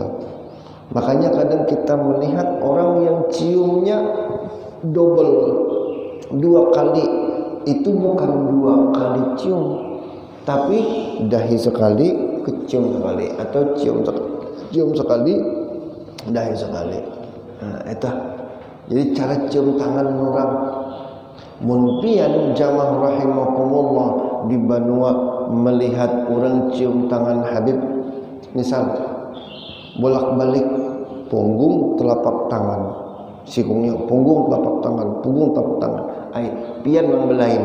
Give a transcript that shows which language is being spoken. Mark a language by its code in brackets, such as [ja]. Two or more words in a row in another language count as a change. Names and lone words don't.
[id] Makanya kadang kita melihat orang yang ciumnya double, 2 kali. Itu bukan 2 kali cium, tapi dahi sekali, kecium sekali, atau cium sekali, dahi sekali. Nah, itu. Jadi cara cium tangan orang. [bjn] Mun pian [ar] جماعة رحمكم الله [bjn] di Banua melihat orang cium tangan Habib, misal bolak-balik punggung telapak tangan, sikungnya punggung telapak tangan, ai pian membelain.